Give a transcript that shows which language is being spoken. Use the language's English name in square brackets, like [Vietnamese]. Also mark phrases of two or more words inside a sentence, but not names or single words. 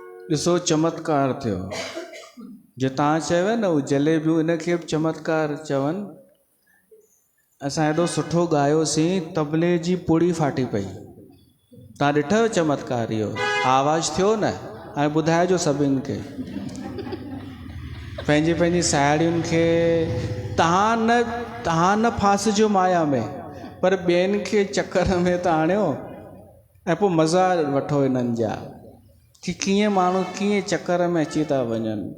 [Sindhi] ॾिसो चमत्कार थियो। जो तव्हां चयव न उहे जलेबियूं, इनखे बि चमत्कार चवनि। असां हेॾो सुठो ॻायोसीं, तबले जी पुड़ी फाटी पई। तव्हां ॾिठव चमत्कार इहो? आवाज़ु थियो न? हाणे ॿुधाइजो सभिनि खे, पंहिंजी पंहिंजी साहेड़ियुनि खे। तव्हां न फासिजो माया में, पर ॿियनि खे चकर में त आणियो ऐं पोइ मज़ा वठो इन्हनि जा, कि कीअं माण्हू कीअं चकर में अची था वञनि।